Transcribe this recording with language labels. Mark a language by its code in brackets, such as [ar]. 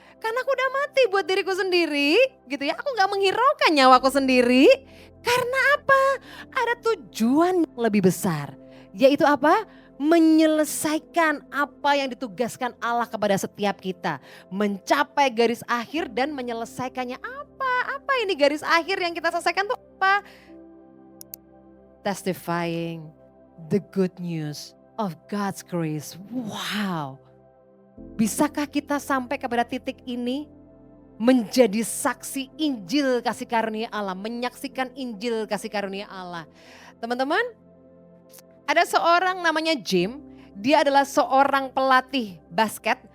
[id] Karena aku udah mati buat diriku sendiri gitu ya. Aku nggak menghiraukan nyawaku sendiri. Karena apa? Ada tujuan yang lebih besar. Yaitu apa? Menyelesaikan apa yang ditugaskan Allah kepada setiap kita. Mencapai garis akhir dan menyelesaikannya apa? Apa ini garis akhir yang kita selesaikan tuh apa? [en] Testifying the good news of God's grace. Wow. [id] Bisakah kita sampai kepada titik ini? Menjadi saksi Injil kasih karunia Allah. Menyaksikan Injil kasih karunia Allah. Teman-teman, ada seorang namanya Jim. Dia adalah seorang pelatih basket.